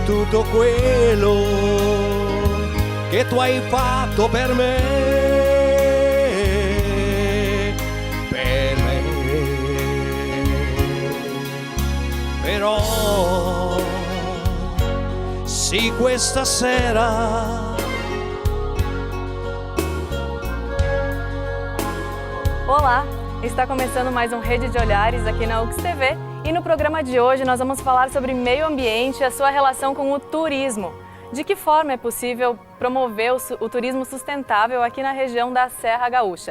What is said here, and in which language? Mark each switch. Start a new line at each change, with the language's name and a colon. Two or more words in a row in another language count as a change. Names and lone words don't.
Italian: tutto quello che tu hai fatto per me, Però sì, questa sera
Portuguese: Olá, está começando mais um Rede de Olhares aqui na UX TV. E no programa de hoje nós vamos falar sobre meio ambiente e a sua relação com o turismo. De que forma é possível promover o turismo sustentável aqui na região da Serra Gaúcha?